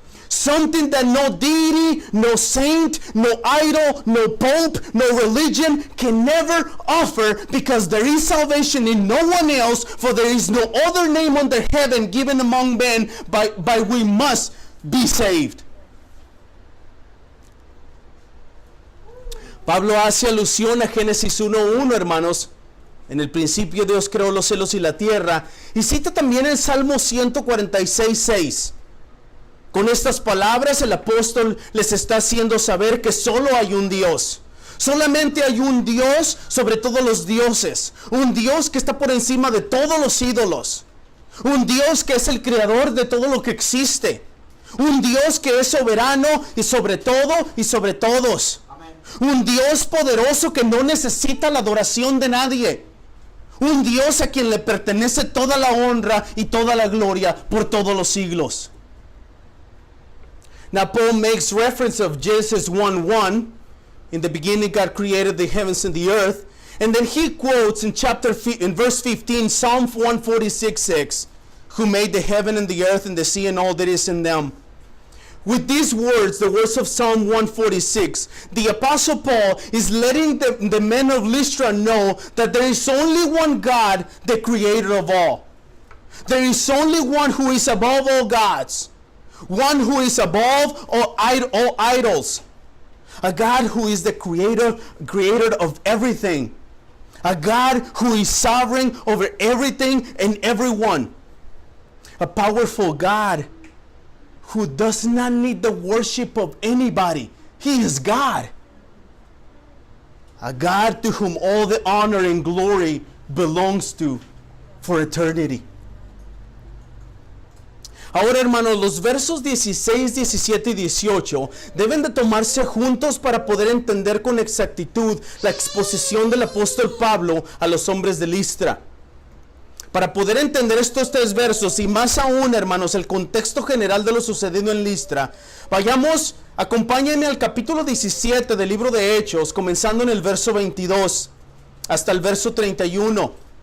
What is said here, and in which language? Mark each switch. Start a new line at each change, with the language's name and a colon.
English: Something that no deity, no saint, no idol, no pope, no religion can never offer, because there is salvation in no one else, for there is no other name under heaven given among men by we must be saved.
Spanish: Pablo hace alusión a Génesis 1:1, hermanos. En el principio Dios creó los cielos y la tierra. Y cita también el Salmo 146:6. Con estas palabras el apóstol les está haciendo saber que solo hay un Dios. Solamente hay un Dios sobre todos los dioses. Un Dios que está por encima de todos los ídolos. Un Dios que es el creador de todo lo que existe. Un Dios que es soberano y sobre todo y sobre todos. Un Dios poderoso que no necesita la adoración de nadie. Un Dios a quien le pertenece toda la honra y toda la gloria por todos los siglos.
English: Now Paul makes reference of Genesis 1:1. In the beginning God created the heavens and the earth. And then he quotes in verse 15 Psalm 146:6. Who made the heaven and the earth and the sea and all that is in them. With these words, the words of Psalm 146, the Apostle Paul is letting the men of Lystra know that there is only one God, the creator of all. There is only one who is above all gods. One who is above all idols. A God who is the creator of everything. A God who is sovereign over everything and everyone. A powerful God who does not need the worship of anybody. He is God. A God to whom all the honor and glory belongs to for eternity.
Spanish: Ahora, hermanos, los versos 16, 17 y 18 deben de tomarse juntos para poder entender con exactitud la exposición del apóstol Pablo a los hombres de Listra. Para poder entender estos tres versos y más aún, hermanos, el contexto general de lo sucedido en Listra, acompáñenme al capítulo 17 del libro de Hechos, comenzando en el verso 22 hasta el verso 31.